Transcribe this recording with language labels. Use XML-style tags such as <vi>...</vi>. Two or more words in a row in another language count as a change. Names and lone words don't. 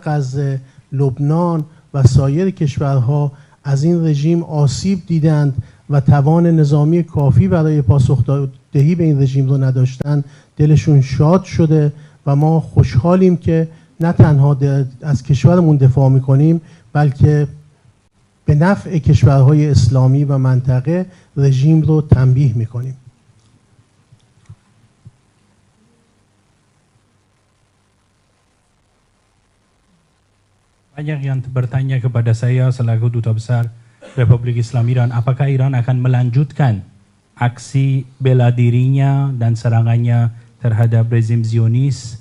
<fa>غزه، لبنان و سایر کشورها از این رژیم آسیب دیدند و توان نظامی کافی برای پاسخدهی به این رژیم رو نداشتن، دلشون شاد شده و ما خوشحالیم که نه تنها از کشورمون دفاع میکنیم بلکه به نفع کشورهای اسلامی و منطقه رژیم رو تنبیه میکنیم.</fa> <id>Banyak yang bertanya kepada saya selaku Duta Besar Republik Islam Iran, apakah Iran akan melanjutkan aksi bela dirinya dan serangannya terhadap rezim Zionis?</id>